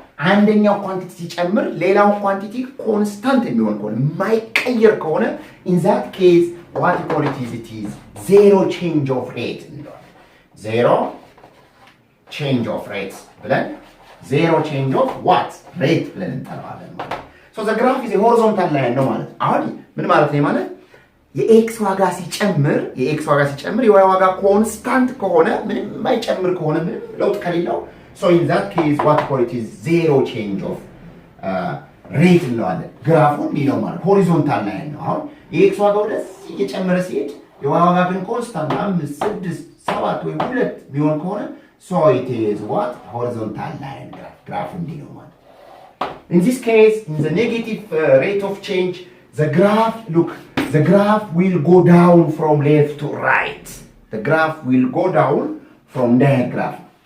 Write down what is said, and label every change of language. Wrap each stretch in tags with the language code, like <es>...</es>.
<am>አንደኛው ኳንቲቲ ሲጨምር ሌላው ኳንቲቲ ኮንስታንት የሚሆን ከሆነ የማይቀየር ከሆነ</am> <en>in that case, what you call it is zero change of rate. Zero change of rates</en> <am>ብለን</am> <en>zero change of what?</en> <am>Rate ብለን እንጠራዋለን ማለት።</am> <en>So the graph is a horizontal line</en> <am>ነው ማለት። አሁን ምን ማለት ነው ማለት? የኤክስ ዋጋ ሲጨምር የዋይ ዋጋ ኮንስታንት ከሆነ ምንም የማይጨምር ከሆነ ምንም ለውጥ ከሌለው</am> <en>so in that case what call it is zero change of rate</en> <am>እንለዋለን። ግራፉ ነው ማለት ሆሪዞንታል ላይን ነው። አሁን የኤክስ ዋጋ ወደዚህ እየጨመረ ሲሄድ የዋይ ዋጋ ግን ኮንስታንት 5 6 7 ወይ 2 ቢሆን ከሆነ</am> <en>so it is what? Horizontal line</en> <am>ግራፉ ነው ማለት።</am> <en>In this case, in the negative rate of change, the graph will go down from left to right. The graph will go down from that graph.</en>